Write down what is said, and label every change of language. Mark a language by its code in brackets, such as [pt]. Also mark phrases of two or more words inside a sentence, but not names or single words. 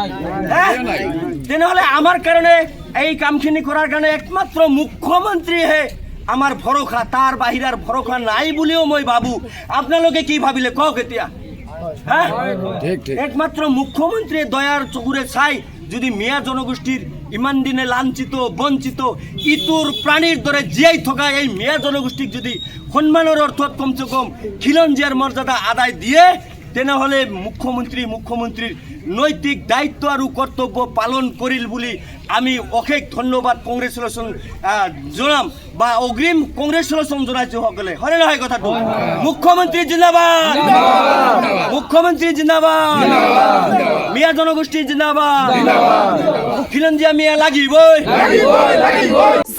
[as] তেনেহলে আমাৰ কাৰণে এই কামখিনি কৰাৰ কাৰণে একমাত্ৰ মুখ্যমন্ত্ৰীহে আমাৰ ভৰসা তাৰ বাহিৰাৰ ভৰসা নাই বুলিও মই ভাবো আপোনালোকে কি ভাবিলে কক এতিয়া একমাত্ৰ মুখ্যমন্ত্রী দয়াৰ চকুৰে চাই যদি মিয়া জনগোষ্ঠীর ইমান দিনে লাঞ্ছিত বঞ্চিত ইতুর প্রাণীর দরে জীয়াই থকা এই মিয়া জনগোষ্ঠীক যদি সম্মানের অর্থত কমসে কম খিলঞ্জীয়ার মর্যাদা আদায় দিয়ে তেনেহলে মুখ্যমন্ত্রীর নৈতিক দায়িত্ব আর কর্তব্য পালন করিল বলি আমি অশেষ ধন্যবাদ কংগ্রেচুলেশন জনাম বা অগ্রিম কংগ্রেচুলেশন জনাইছো সকলে হয় নহয় কথাটো মুখ্যমন্ত্রী জিন্দাবাদ মুখ্যমন্ত্রী জিন্দাবাদ মিয়া জনগোষ্ঠী জিন্দাবাদ খিলঞ্জীয়া মিয়া লাগিবই